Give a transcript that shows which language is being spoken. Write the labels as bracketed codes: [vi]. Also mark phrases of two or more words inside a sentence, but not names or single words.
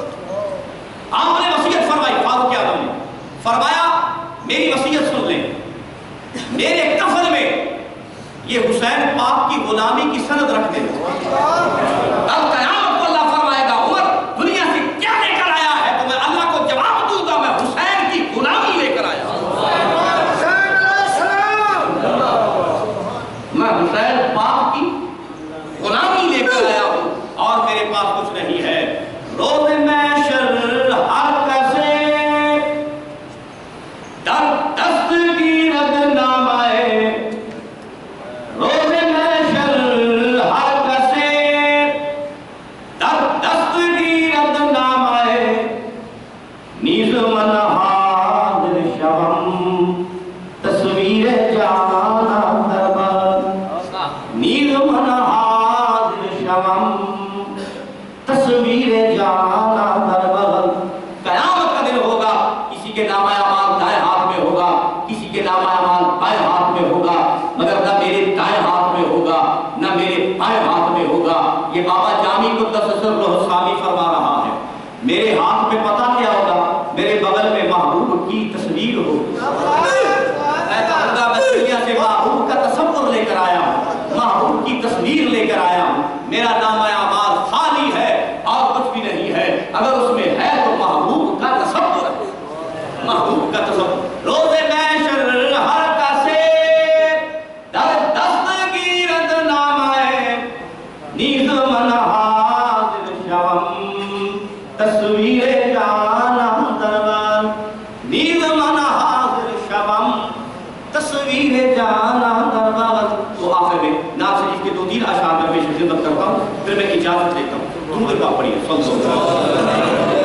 [ur] آپ نے وصیت فرمائی، فاروق اعظم نے فرمایا میری وصیت سن لیں، میرے کفن میں یہ حسین پاک کی غلامی کی سند رکھ دیں، اب قیامت کو اللہ فرمائے گا عمر دنیا سے کیا لے کر آیا ہے تو میں اللہ کو جواب دوں گا میں حسین کی غلامی لے کر آیا ہوں، میں حسین پاک کی غلامی لے کر آیا ہوں، اور میرے پاس کچھ نہیں ہے۔ [fa] روز محشر ہر کسے در دستگیرد نامائے، روز محشر ہر کسے در دستگیرد نامائے، نیز من حاضر شوم تصویر جانا دربار، نیز من حاضر شوم تصویر جانا دربار۔ [ur] قیامت کا دن ہوگا، کسی کے نامہ اعمال دائیں ہاتھ میں ہوگا، کسی کے نامہ اعمال بائیں ہاتھ میں ہوگا، مگر نہ میرے دائیں ہاتھ میں ہوگا نہ میرے بائیں ہاتھ میں ہوگا۔ یہ بابا جامی [ar] قدس سرہ [ur] ثانی فرما رہا ہے، میرے ہاتھ میں پتہ کیا ہوگا؟ میرے بغل میں محبوب کی تصویر ہوگی۔ میں کہوں گا میں دنیا سے محبوب کا تصور لے کر آیا ہوں، محبوب کی تصویر لے کر آیا ہوں، میرا نامہ اعمال خالی ہے اور کچھ بھی نہیں ہے، اگر اس میں ہے تو محبوب کا تصور ہے، محبوب کا تصور۔ [fa] روز محشر ہر کسے در دستگیرد نامائے، نیز من حاضر شوم تصویر جانا دربار، نیز من حاضر شوم تصویر جانا دربار۔ [ur] تو آخر میں نام شریف کے 2-3 اشعار میں پیش خدمت کرتا ہوں، پھر میں اجازت لیتا ہوں۔ درود پاک پڑھیے، [ar] صلی اللہ علیہ وسلم۔